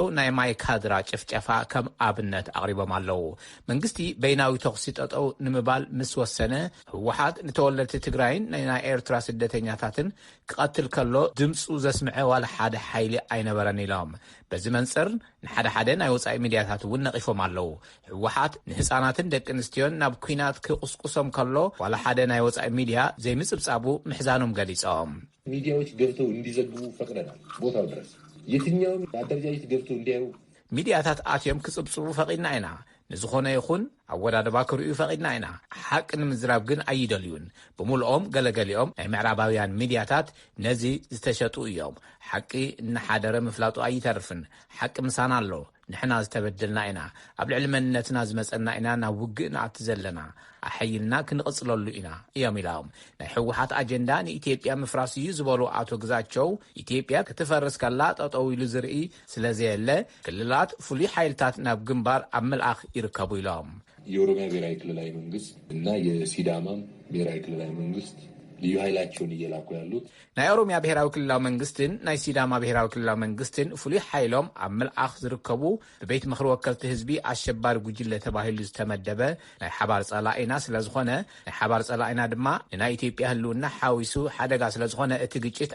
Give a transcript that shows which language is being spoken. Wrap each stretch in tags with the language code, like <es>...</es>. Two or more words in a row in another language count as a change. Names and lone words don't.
<ti>ናይ ማይካድራ ጭፍጨፋ ከም ኣብነት ኣቕሪቦም ኣለዉ መንግስቲ በይናዊ ተኽሲ ጠጠው ንምባል ምስ ወሰነ ህወሓት ንተወለድቲ ትግራይን ናይ ኤርትራ ስደተኛታትን ክቐትል ከሎ ድምፁ ዘስምዐ ዋላ ሓደ ሓይሊ ነበረን ኢሎም በዚ መንፅር ንሓደ ናይ ወፃኢ ሚድያታት እውን ነቒፎም ኣለዉ ህወሓት ንህፃናትን ደቂ ኣንስትዮን ናብ ኩናት ክቁስቁሶም ከሎ ዋላ ሓደ ናይ ወፃኢ ሚድያ ዘይምፅብፃቡ ምሕዛኖም ገሊፆም</ti> <am>ሚድያዎች ገብተው እንዲዘግቡ ፈቅደናል ቦታው ድረስ የትኛውም አደረጃጀት ገብተው እንዲያዩ</am> <ti>ሚድያታት ኣትዮም ክፅብፅቡ ፈቒድና ኢና ንዝኾነ ይኹን ኣወዳድባ ክርእዩ ፈቒድና ኢና ሓቂ ንምዝራብ ግን ኣይደልዩን ብምልኦም ገለገሊኦም ናይ ምዕራባውያን ሚድያታት ነዚ ዝተሸጡ እዮም ሓቂ እናሓደረ ምፍላጡ ኣይተርፍን ሓቂ ምሳና ኣሎ ንሕና ዝተበደልና ኢና ኣብ ልዕሊ መንነትና ዝመፀና ኢና ናብ ውግእ ንኣቲ ዘለና ኣሐይልና ክንቕጽለሉ ኢና እዮም ኢሎም ናይ ሕወሓት ኣጀንዳ ንኢትዮጵያ ምፍራስ እዩ ዝበሉ ኣቶ ግዛቸው ኢትዮጵያ ክትፈርስ ከላ ጠጠው ኢሉ ዝርኢ ስለዘየለ ክልላት ፍሉይ ሓይልታት ናብ ግንባር ኣብ ምልኣኽ ይርከቡ ኢሎም</ti> <am>የኦሮሚያ ብሔራዊ ክልላዊ መንግስት እና የሲዳማም ብሔራዊ ክልላዊ መንግስት ልዩ ኃይላቸውን እየላኩ ያሉት</am> <ti>ናይ ኦሮሚያ ብሔራዊ ክልላዊ መንግስትን ናይ ሲዳማ ብሔራዊ ክልላዊ መንግስትን ፍሉይ ሓይሎም ኣብ ምልኣኽ ዝርከቡ ብቤት ምክሪ ወከልቲ ህዝቢ ኣሸባሪ ጉጅለ ተባሂሉ ዝተመደበ ናይ ሓባር ጸላኢና ስለዝኾነ ናይ ሓባር ጸላኢና ድማ ንናይ ኢትዮጵያ ህልውና ሓዊሱ ሓደጋ ስለዝኾነ እቲ ግጭት</ti>